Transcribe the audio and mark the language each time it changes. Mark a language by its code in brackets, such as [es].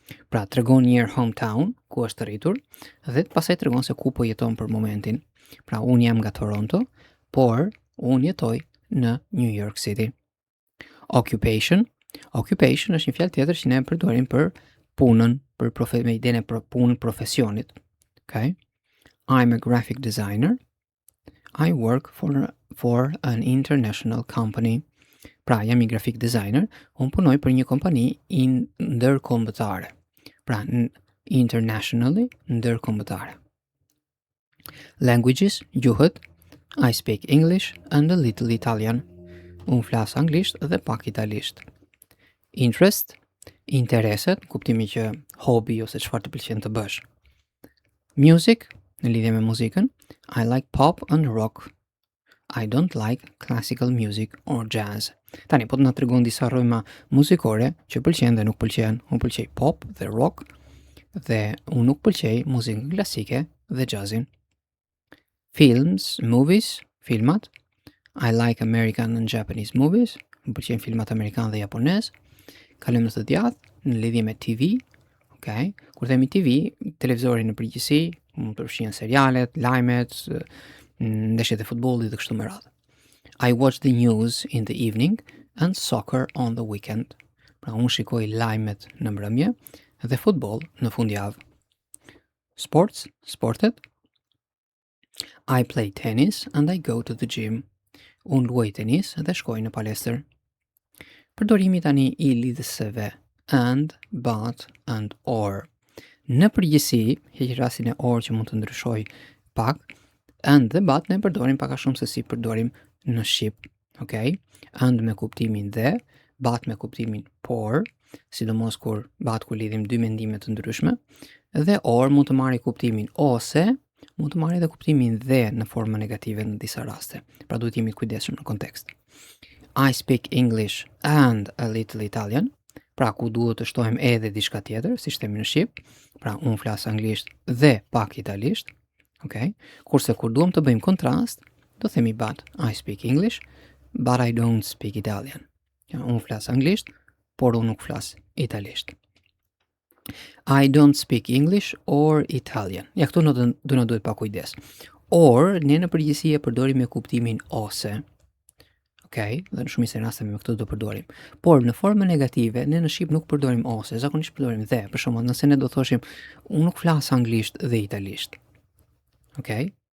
[sq] Pra tregon një herë hometown, ku është rritur, dhe pastaj tregon se ku po jeton për momentin. Pra unë jam nga Toronto, por unë jetoj në New York City. Occupation. Occupation është një fjalë tjetër që ne përdorim për punën, për me idenë për punën profesionit. [en] Okay? I'm a graphic designer. I work for an international company. [sq] Pra, jam I graphic designer, unë punoj për një kompani ndërkombëtare. Pra, internationally, ndërkombëtare. Languages, gjuhët. [en] I speak English and a little Italian. [sq] Unë flas anglisht dhe pak italisht. Interest, intereset, kuptimi që hobi ose çfarë të pëlqen të bësh. [en] Music, [sq] në lidhje me muzikën, [en] I like pop and rock. I don't like classical music or jazz. [sq] Tani, po të na tregon disa rryma muzikore që pëlqen dhe nuk pëlqen. Unë pëlqej pop dhe rock, dhe unë nuk pëlqej muzikën klasike dhe jazzin. [en] Films, movies, filmat. I like American and Japanese movies. [sq] Më pëlqejnë filmat amerikan dhe japonez. Kalojmë në të djathtë, në lidhje me TV. Okay? Kur themi TV, televizori në përgjithësi, mund të përfshihen serialet, lajmet, ndeshjet e futbollit dhe kështu me radhë. [en] I watch the news in the evening and soccer on the weekend. [sq] Pra unë shikoj lajmet në mbrëmje dhe futboll në fundjavë. Sports, sportet. [en] I play tennis and I go to the gym. [sq] Unë luaj tenis dhe shkoj në palestër. Përdorimi tani I lidhësve and, but, and, or. Në përgjithësi, heq rastin e or që mund të ndryshoj pak, and dhe but ne përdorim pak a shumë se si përdorim në shqip, okay? And me kuptimin dhe, but me kuptimin por, sidomos kur lidhim dy mendime të ndryshme, dhe or mund të marrë kuptimin ose, mund të marrë edhe kuptimin dhe në formë negative në disa raste. Pra duhet jemi të kujdesshëm në kontekst. [en] I speak English and a little Italian. [sq] Pra ku duhet të shtojmë edhe diçka tjetër, si themi në shqip. Pra unë flas anglisht dhe pak italisht. Okay? Kurse kur duam të bëjmë kontrast, do themi [en] but I speak English, but I don't speak Italian. [sq] Ja, unë flas anglisht, por unë nuk flas italisht. [en] I don't speak English or Italian. [sq] Ja, këtu do na duhet pa kujdes. Or, ne në përgjithësi e përdorim me kuptimin ose. Okay, dhe në shumicën e rasteve me këtë do përdorim. Por në formën negative, ne në shqip nuk përdorim ose, zakonisht përdorim dhe. Për shembull, nëse ne do thoshim unë nuk flas anglisht dhe italisht. Okay?